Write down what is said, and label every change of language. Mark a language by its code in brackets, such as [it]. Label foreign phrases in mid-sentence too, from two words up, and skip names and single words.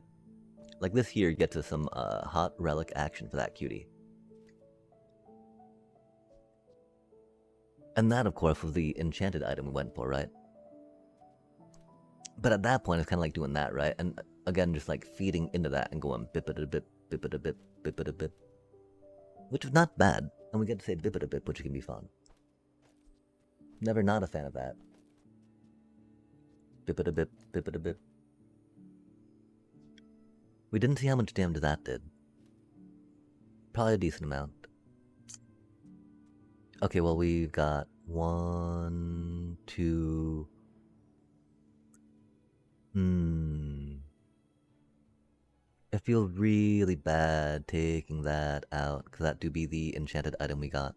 [en] Like this here gets us some hot relic action for that cutie. And that, of course, was the enchanted item we went for, right? But at that point, it's kind of like doing that, right? And again, just like feeding into that and going bip-a-da-bip, bip-a-da-bip, bip-a-da-bip. Which is not bad. And we get to say bip-a-da-bip, which can be fun. Never not a fan of that. Bip-a-da-bip, bip-a-da-bip. We didn't see how much damage that did. Probably a decent amount. Okay, well, we've got 1, 2... It feels really bad taking that out, because that do be the enchanted item we got.